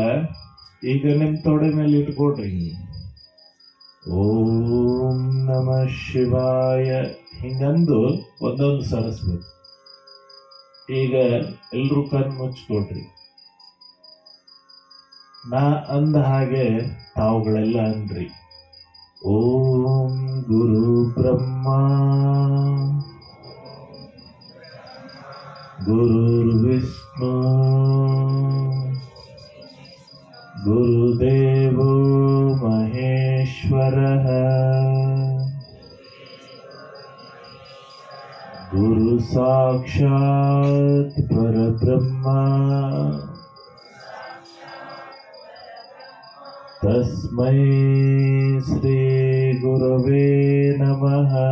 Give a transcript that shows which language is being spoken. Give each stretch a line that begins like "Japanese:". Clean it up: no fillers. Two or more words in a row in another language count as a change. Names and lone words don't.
Kannada: ಈಗ ನಿಮ್ಮ ತೊಡೆ ಮೇಲೆ ಇಟ್ಕೊಡ್ರಿ.
Sanskrit: ಓಂ ನಮಃ ಶಿವಾಯ
Kannada: ಹಿಂಗಂದು ಒಂದೊಂದು ಸರಿಸ್ಬೇಕು. ಈಗ ಎಲ್ರೂ ಕಣ್ಣು ಮುಚ್ಕೊಡ್ರಿ. ನಾ ಅಂದ ಹಾಗೆ ತಾವುಗಳೆಲ್ಲ ಅನ್ರಿ.
Sanskrit: ಓಂ ಗುರು ಬ್ರಹ್ಮ ಗುರುರ್ ವಿಷ್ಣು ಗುರುದೇವೋ ಮಹೇಶ್ವರಃ ಗುರು ಸಾಕ್ಷಾತ್ ಪರಬ್ರಹ್ಮ ತಸ್ಮೈ ಶ್ರೀ ಗುರವೇ ನಮಃ.